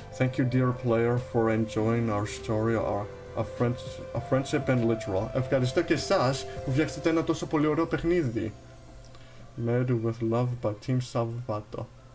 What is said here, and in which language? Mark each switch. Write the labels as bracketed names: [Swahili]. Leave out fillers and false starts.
[English] Thank you dear player for enjoying our story, a friendship and literal. [Greek] Ευχαριστώ και εσάς που φτιάξετε ένα τόσο πολύ ωραίο παιχνίδι. [English] Made with love by Team Salvato.